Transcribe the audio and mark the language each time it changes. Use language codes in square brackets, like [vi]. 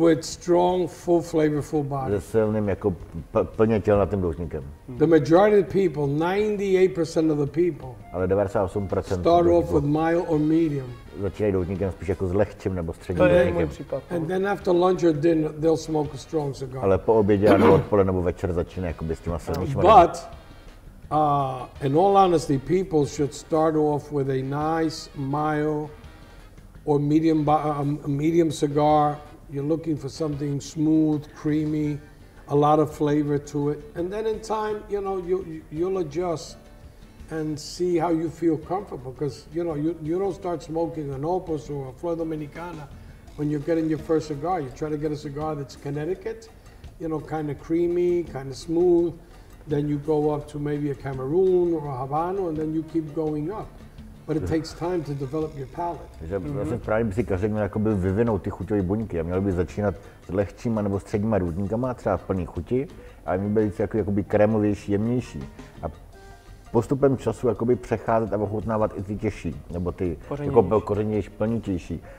[en] With strong, full flavorful body. [cs] Se silným jako plně tělnatým doutníkem. [en] The majority of the people, 98% of the people, [cs] Ale 98% [en] start off with mild or medium. [cs] Začínají doutníkem spíš jako s lehčím nebo středním To je doutníkem. můj případ. [en] And then after lunch or dinner, they'll smoke a strong cigar. [cs] Ale po obědě nebo odpoledne nebo večer začínají jakoby s těma silnějšíma. [en] But in all honesty, people should start off with a nice, mild, or medium cigar. You're looking for something smooth, creamy, a lot of flavor to it, and then in time, you know, you'll adjust and see how you feel comfortable. Because you don't start smoking an Opus or a Flor Dominicana when you're getting your first cigar. You try to get a cigar that's Connecticut, kind of creamy, kind of smooth. Then you go up to maybe a Cameroon or a Habano, and then you keep going up. But it takes time to develop your palate. [cs] Takže vlastně právě by si každý měl jakoby vyvinout ty chuťové buňky a měl by začínat s lehčíma nebo středníma doutníkama, třeba plný chuti, ale měl by být jakoby krémovější, jemnější. A postupem času jakoby přecházet a ochutnávat i ty těžší, nebo ty jako kořenější, plnitější.